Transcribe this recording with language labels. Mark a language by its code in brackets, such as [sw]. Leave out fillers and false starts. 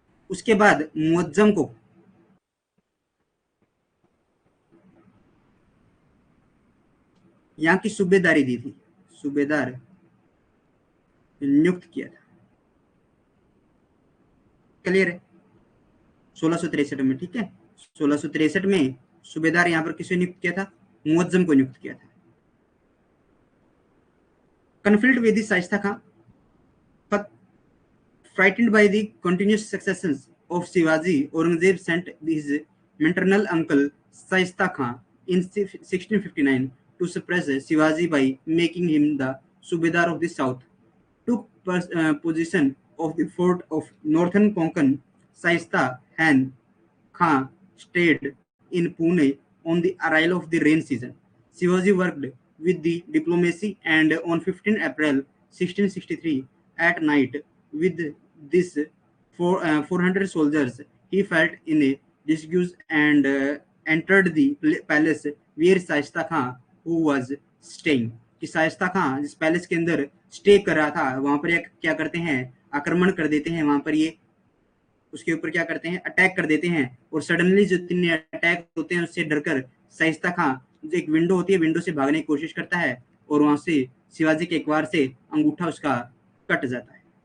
[hi] उसके बाद मुअज्जम को यहाँ की सूबेदारी दी थी, सूबेदार नियुक्त किया था। क्लियर है? 1663 में। ठीक है, 1663 में सूबेदार यहाँ पर किसे नियुक्त किया था? मुअज्जम को नियुक्त किया था। [en] Conflict with Shaista Khan, Frightened by the continuous successes of Shivaji, Aurangzeb sent his maternal uncle Shaista Khan in 1659 to suppress Shivaji by making him the Subedar of the south. Took position of the fort of northern Konkan. Shaista Khan stayed in Pune on the arrival of the rain season. Shivaji worked with the diplomacy, and on 15 April 1663 at night with this 400 soldiers, he felt in a disguise and entered the palace where Shaista Khan who was staying. [hi] कि शाइस्ता खां जिस palace के अंदर stay कर रहा था वहां पर क्या करते हैं, आक्रमण कर देते हैं, वहां पर ये उसके ऊपर क्या करते हैं, अटैक कर देते हैं। और सडनली जो तीन अटैक होते हैं उससे डरकर शाइस्ता खां जो एक विंडो होती है विंडो से भागने की कोशिश करता है और वहां से शिवाजी के एक बार से अंगूठा उसका कट जाता है।